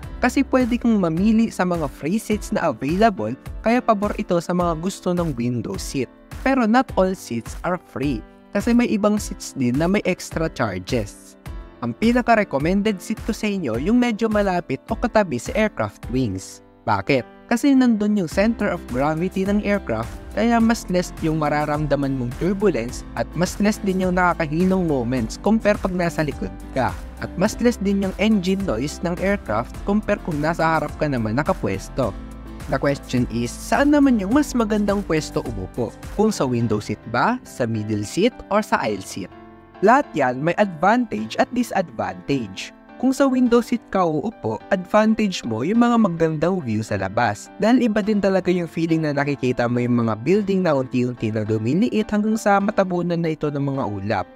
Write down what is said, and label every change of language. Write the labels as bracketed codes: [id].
[tl] Kasi pwede kang mamili sa mga free seats na available kaya pabor ito sa mga gusto ng window seat. [en] Pero not all seats are free. [tl] Kasi may ibang seats din na may extra charges. Ang pinaka-recommended seat ko sa inyo yung medyo malapit o katabi sa aircraft wings. Bakit? Kasi nandun yung center of gravity ng aircraft kaya mas less yung mararamdaman mong turbulence at mas less din yung nakakahinong moments compare pag nasa likod ka. At mas less din yung engine noise ng aircraft compare kung nasa harap ka naman nakapwesto. [en] The question is, [tl] saan naman yung mas magandang pwesto umupo? Kung sa window seat ba, sa middle seat, or sa aisle seat? Lahat yan may advantage at disadvantage. Kung sa window seat ka uupo, advantage mo yung mga magandang view sa labas. Dahil iba din talaga yung feeling na nakikita mo yung mga building na unti-unti na lumiliit hanggang sa matabunan na ito ng mga ulap.